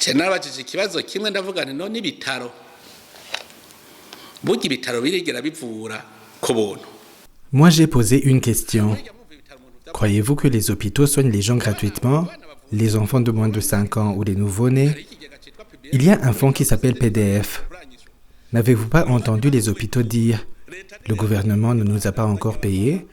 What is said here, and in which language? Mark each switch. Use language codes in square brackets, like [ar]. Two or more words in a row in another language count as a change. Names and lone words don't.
[rn] nabajije ikibazo kimwe ndavuga nti none ibitaro burya ibitaro birigera bivura ku buntu. [fr] Moi, j'ai posé une question. Croyez-vous que les hôpitaux soignent les gens gratuitement, les enfants de moins de 5 ans ou les nouveau-nés? Il y a un fonds qui s'appelle PDF. N'avez-vous pas entendu les hôpitaux dire « Le gouvernement ne nous a pas encore payés ?»